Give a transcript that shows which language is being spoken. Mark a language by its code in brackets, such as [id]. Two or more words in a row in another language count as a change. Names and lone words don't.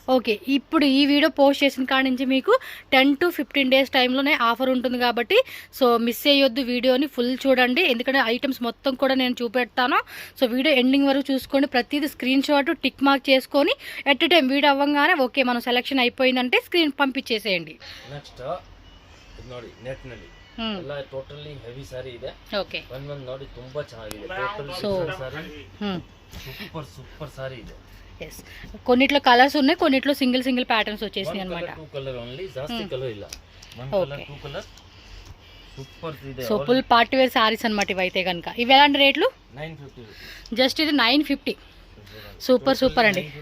[te] ఓకే, ఇప్పుడు ఈ వీడియో పోస్ట్ చేసిన కాడ నుంచి మీకు [en] 10 to 15 days [te] టైంలోనే ఆఫర్ ఉంటుంది కాబట్టి సో మిస్ అయ్యొద్దు, వీడియోని ఫుల్ చూడండి. ఎందుకంటే ఐటమ్స్ మొత్తం కూడా నేను చూపెడతాను. సో వీడియో ఎండింగ్ వరకు చూసుకోండి. ప్రతిదీ [en] screenshot tick mark [te] చేసుకొని [en] at time [te] వీడియో అవ్వగానే ఓకే మనం సెలెక్షన్ అయిపోయిందంటే స్క్రీన్ పంపించేసేయండి. [kn] నెక్స్ట్ ನೋಡಿ ನೆಟ್ ನಲ್ಲಿ ಎಲ್ಲ [en] totally heavy saree [kn] ಇದೆ. ಓಕೆ, ಒಂದು ನೋಡಿ ತುಂಬಾ ಚೆನ್ನಾಗಿದೆ. [en] total saree super saree [kn] ಇದೆ. [te] ఎస్, కొన్నిట్లో కలర్స్ ఉన్నాయి, కొన్నిట్లో [en] single patterns [te] వచ్చేసినాయి అన్నమాట. సో [en] full party wear sarees [te] అనమాట ఇవైతే కనుక. ఇవి ఎలాంటి రేట్లు? 950. జస్ట్ ఇది 950. సూపర్ అండి.